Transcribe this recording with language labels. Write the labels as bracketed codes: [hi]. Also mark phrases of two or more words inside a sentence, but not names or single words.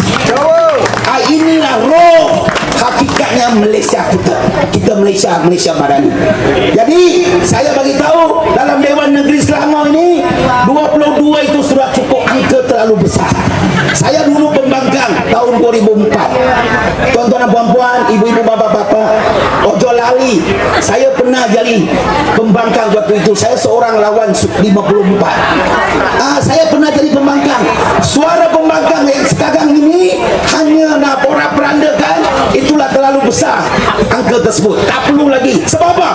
[ms] Inilah roh hakikatnya Malaysia kita Malaysia Madani. Jadi saya bagi tahu dalam Dewan Negeri Selangor ini 22 itu sudah cukup angka terlalu besar. Saya dulu pembangkang tahun 2004. Tuan-tuan dan puan-puan, ibu-ibu, bapa-bapa, [jv] ojo lali, [ms] saya pernah jadi pembangkang waktu itu. Saya seorang lawan 54. Saya pernah jadi pembangkang. Suara pembangkang yang sekarang ini hanya nak porak-perandakan, itulah terlalu besar angka tersebut. Tak perlu lagi. Sebab apa?